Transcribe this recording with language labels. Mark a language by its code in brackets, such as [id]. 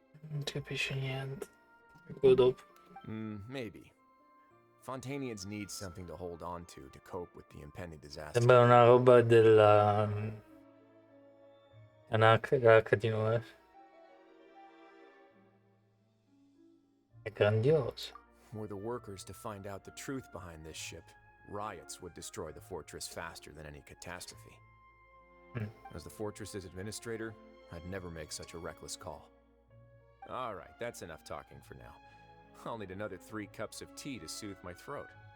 [it] Non si capisce niente. Quello dopo. [en] Maybe. Fontanians need something to hold on to cope with the impending disaster. [it] Sembra una roba della l'Arca di Noè. È grandioso. [en] Were the workers to find out the truth behind this ship, riots would destroy the fortress faster than any catastrophe. As the fortress's administrator, I'd never make such a reckless call. All right, that's enough talking for now. I'll need another 3 cups of tea to soothe my throat.